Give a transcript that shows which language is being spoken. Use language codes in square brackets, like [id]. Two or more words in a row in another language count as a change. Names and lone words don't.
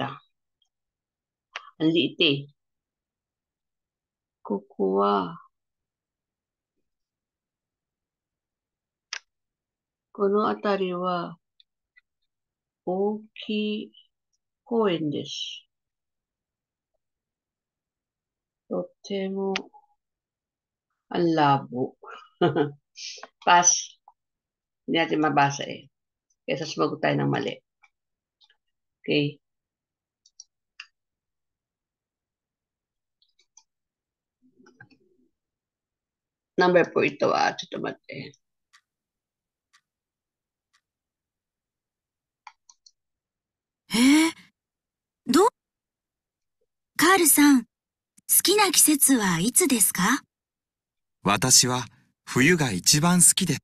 [tl] Ang liit eh. Kukuha. [ja] この辺りは大きい公園です. [tl] Totemo ang labo. Pass. Hindi natin mabasa eh. Kaya sumagot tayo ng mali. Okay. Number 4 ito [ja] ちょっと待って。カールさん、好きな季節はいつですか？私は冬が一番好きで。